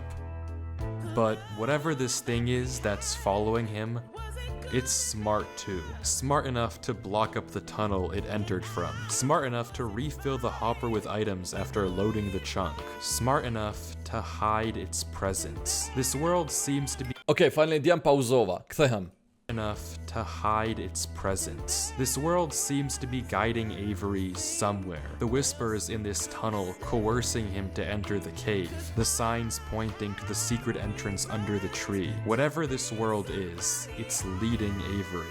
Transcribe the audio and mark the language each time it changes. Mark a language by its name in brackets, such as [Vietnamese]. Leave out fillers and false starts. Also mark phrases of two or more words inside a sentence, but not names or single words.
[English] But whatever this thing is that's following him, it's smart too. Smart enough to block up the tunnel it entered from. Smart enough to refill the hopper with items after loading the chunk. Smart enough to hide its presence. This world seems to be Okay, finally [Albanian] djem pauzova. Kthehem. [English] enough to hide its presence. This world seems to be guiding Avery somewhere. The whispers in this tunnel coercing him to enter the cave. The signs pointing to the secret entrance under the tree. Whatever this world is, it's leading Avery.